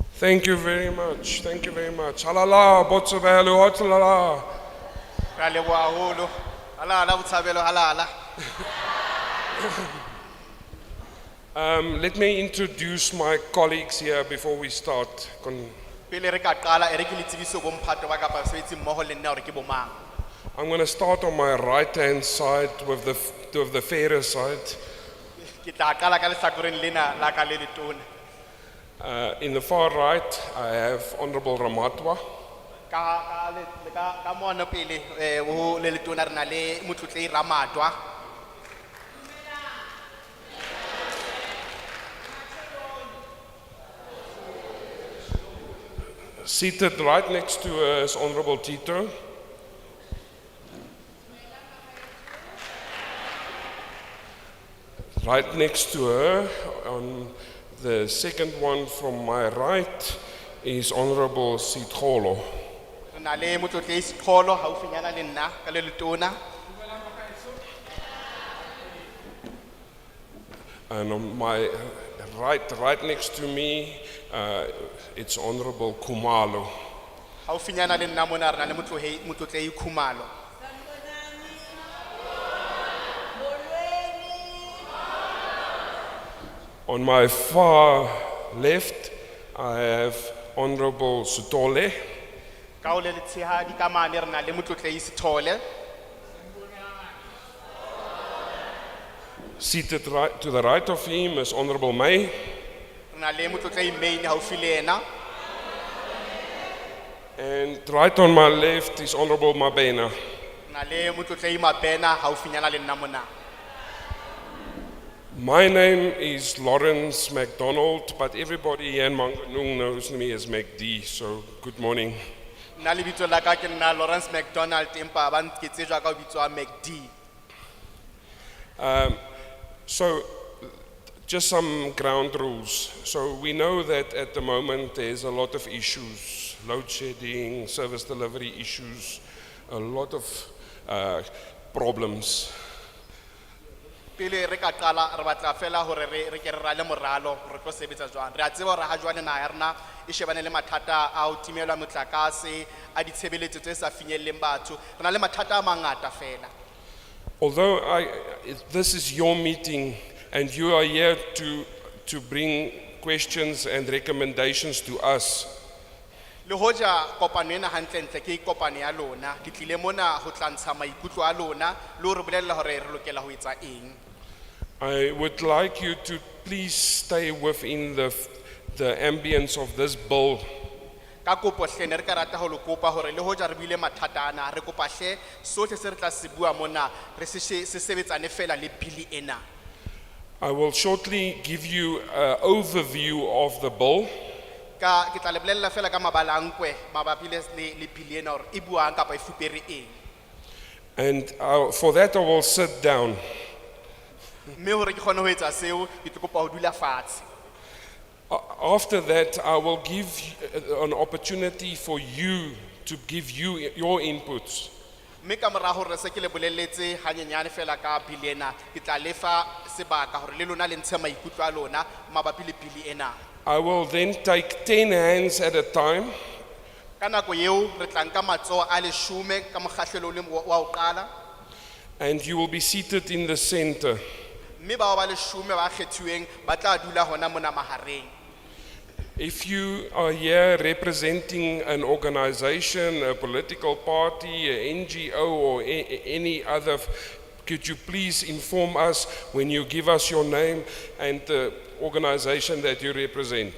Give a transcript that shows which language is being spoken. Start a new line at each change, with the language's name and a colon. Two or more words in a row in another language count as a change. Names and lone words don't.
English: Thank you very much. Thank you very much.
Southern Sotho: Halala, Botshabelo, halala. Ra leboha haholo. Halala Botshabelo, halala.
English: Let me introduce my colleagues here before we start.
Southern Sotho: Pele re ka qala e re ke le tsebiso bo mphato ba kapa sebetsi mmoho le nna hore ke bo mang.
English: I'm going to start on my right-hand side with the fairer side.
Southern Sotho: Ke tla qala ka lehlakoreng lena la ka le letona.
English: In the far right, I have Honorable Ramatwa.
Southern Sotho: Ka mono pele ho le letona re na le motlotlehi Ramatwa.
English: Seated right next to her is Honorable Tito. Right next to her, on the second one from my right, is Honorable Sitholo.
Southern Sotho: Re na le motlotlehi Sitholo haufinyana le nna ka le letona.
English: And on my right next to me, it's Honorable Kumalo.
Southern Sotho: Haufinyana le nna mona re na le motlotlehi Khumalo.
English: On my far left, I have Honorable Sutole.
Southern Sotho: Ka ho le letshehadi ka mane re na le motlotlehi Sithole.
English: Seated right, to the right of him is Honorable May.
Southern Sotho: Re na le motlotlehi Main haufi le yena.
English: And right on my left is Honorable Mabena.
Southern Sotho: Re na le motlotlehi Mabena haufinyana le nna mona.
English: My name is Lawrence MacDonald, but everybody here in Manganung knows me as MacD, so good morning.
Southern Sotho: Nna lebitso la ka ke nna Lawrence MacDonald empa ba nketsetswa ka lebitso a MacD.
English: So, just some ground rules. So we know that at the moment there's a lot of issues, load shedding, service delivery issues, a lot of problems.
Southern Sotho: Pele re ka qala re batla fela hore re ke re rale moralo re tlo sebetsa jwang. Re a tseba hore ha jwale naha ya rena e shebane le mathata a ho timelwa motlakase a ditshebeletso tse sa finyelleng batho. Re na le mathata a mangata fela.
English: Although this is your meeting and you are here to bring questions and recommendations to us,
Southern Sotho: Le hoja kopano ena hantlentle ke kopano ya lona, ke tlile mona ho tlantsha maikutlo a lona le hore bolella hore re lokela ho etsa eng.
English: I would like you to please stay within the ambience of this bill.
Southern Sotho: Ka kopo hle ne re ka rata ho lo kopa hore le hoja re buile mathata ana re kopa hle sohle se re tla se bua mona re se sebetsane fela le bili ena.
English: I will shortly give you an overview of the bill.
Southern Sotho: Ka ke tla le bolella fela ka mabalankwe mabapi le bili ena hore e buang kapa e fupere eng.
English: And for that I will sit down.
Southern Sotho: Mme hore ke kgone ho etsa seo ke tlo kopa ho dula fatshe.
English: After that, I will give an opportunity for you to give your inputs.
Southern Sotho: Mme ka mora hore se ke le bolelletse hanyenyane fela ka bili ena ke tla lefa sebaka hore le lona le ntshe maikutlo a lona mabapi le bili ena.
English: I will then take 10 hands at a time.
Southern Sotho: Ka nako eo re tla nka matsoho a 10 ka mokgahlelo le wa ho qala.
English: And you will be seated in the center.
Southern Sotho: Mme ba ba 10 ba kgethuweng ba tla dula hona mona mahareng.
English: If you are here representing an organization, a political party, an NGO, or any other, could you please inform us when you give us your name and the organization that you represent?